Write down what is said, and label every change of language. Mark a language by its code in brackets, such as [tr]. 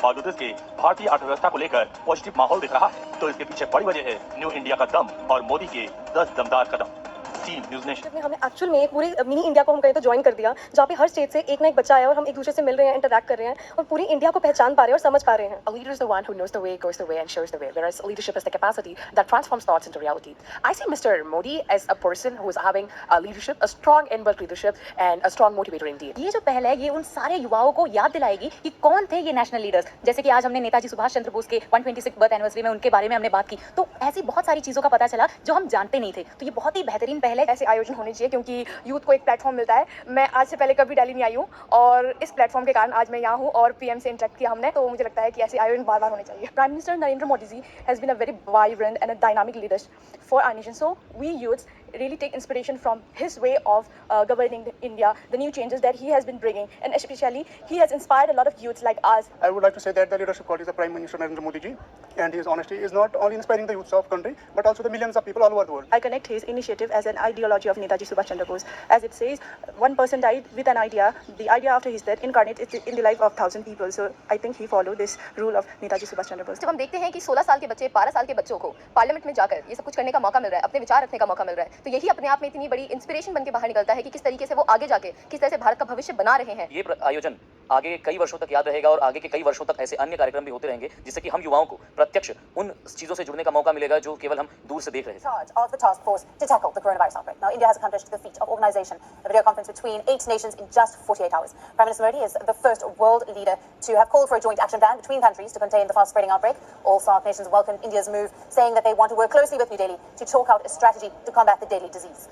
[hi] बावजूद इसके भारतीय अर्थव्यवस्था को लेकर पॉजिटिव माहौल दिख रहा है, तो इसके पीछे बड़ी वजह है न्यू इंडिया का दम और मोदी के 10 दमदार कदम। न्यूज़ नेशन हमने एक्चुअल में पूरी मिनी इंडिया को हम कहें तो ज्वाइन कर दिया, जहाँ पे हर स्टेट से एक ना एक बच्चा आया और हम एक दूसरे से मिल रहे हैं, इंटरैक्ट कर रहे हैं और पूरी इंडिया को पहचान पा रहे हैं और समझ पा रहे हैं। [en] A leader is the one who knows the way, goes the way, and shows the way, whereas leadership is the capacity that transforms thoughts into reality. I see Mr. Modi as a person who is having a leadership, a strong inbuilt leadership, and a strong motivator indeed. [hi] ये जो पहल है ये उन सारे युवाओं को याद दिलाएगी कि कौन थे ये नेशनल लीडर्स। जैसे कि आज हमने नेताजी सुभाष चंद्र बोस के 126 बर्थ एनिवर्सरी में उनके बारे में हमने बात की, तो ऐसी बहुत सारी चीजों का पता चला जो हम जानते नहीं थे। तो ये बहुत ही बेहतरीन पहल है। ऐसे आयोजन होने चाहिए क्योंकि यूथ को एक प्लेटफॉर्म मिलता है। मैं आज से पहले कभी दिल्ली नहीं आई हूँ और इस प्लेटफॉर्म के कारण आज मैं यहाँ हूँ और पीएम से इंटरेक्ट किया हमने, तो मुझे लगता है कि ऐसे आयोजन बार बार होने चाहिए। [en] Prime minister Narendra Modi ji has been a very vibrant and a dynamic leader for our nation, so we youths really take inspiration from his way of governing India, the new changes that he has been bringing, and especially he has inspired a lot of youths like us. I would like to say that the leadership qualities of Prime Minister Narendra Modi ji and his honesty is not only inspiring the youths of country but also the millions of people all over the world. I connect his initiative as an ideology of Netaji Subhash Chandra Bose. As it says, one person died with an idea. The idea after his death incarnates in the life of 1,000 people. So I think he followed this rule of Netaji Subhash Chandra Bose. [hi] जब हम देखते हैं कि 16 साल के बच्चे, 12 साल के बच्चों को पार्लियामेंट में जाकर ये सब कुछ करने का मौका मिल रहा है, अपने विचार रखने का मौका मिल रहा है, तो यही अपने आप में इतनी बड़ी इंस्पिरेशन बन के बाहर निकलता है कि किस तरीके से वो आगे जाके किस तरह से भारत का भविष्य बना रहे हैं। ये आयोजन आगे कई वर्षों तक याद रहेगा और आगे के कई वर्षों तक ऐसे अन्य कार्यक्रम भी होते रहेंगे जिससे कि हम युवाओं को प्रत्यक्ष उन चीज़ों से जुड़ने का मौका मिलेगा जो केवल हम दूर से देख रहे थे. [en] Charge of the task force to tackle the coronavirus outbreak. Now, India has accomplished the feat of organisation, a video conference between 8 nations in just 48 hours. Prime Minister Modi is the first world leader to have called for a joint action plan between countries to contain the fast-spreading outbreak. All SAARC nations welcomed India's move, saying that they want to work closely with New Delhi to chalk out a strategy to combat the deadly disease.